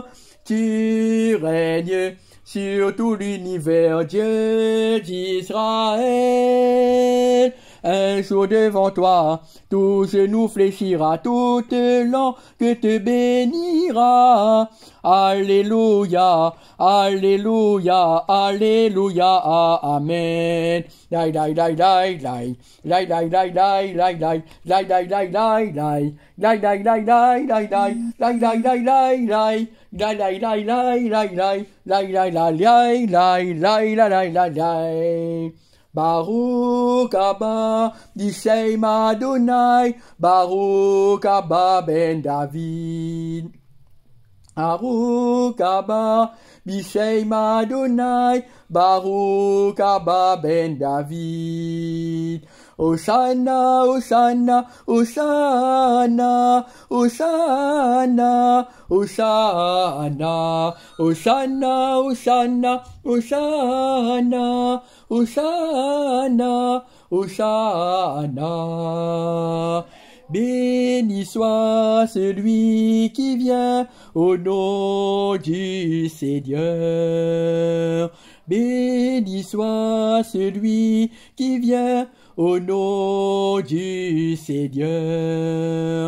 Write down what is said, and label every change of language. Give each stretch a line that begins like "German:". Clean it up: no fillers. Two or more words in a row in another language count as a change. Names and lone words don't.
French: Tu règnes sur tout l'univers, Dieu d'Israël. Un jour devant toi, tout genou fléchira, toute langue te bénira. Alléluia, alléluia, alléluia, amen. Lai lai lai lai lai, lai lai lai lai lai lai, lai lai lai lai lai, lai lai lai lai lai lai, lai lai lai lai lai, lai lai lai lai lai lai, lai lai lai lai lai, lai lai lai lai.
Hebrew: ברוך הבא בשם אדוני, ברוך הבא בן דוד. ברוך הבא בשם אדוני, ברוך הבא בן דוד. הושענא, הושענא, הושענא, הושענא, הושענא, הושענא, הושענא, הושענא, הושענא, הושענא.
French: Béni soit celui qui vient au nom du Seigneur. Béni soit celui qui vient au nom du Seigneur.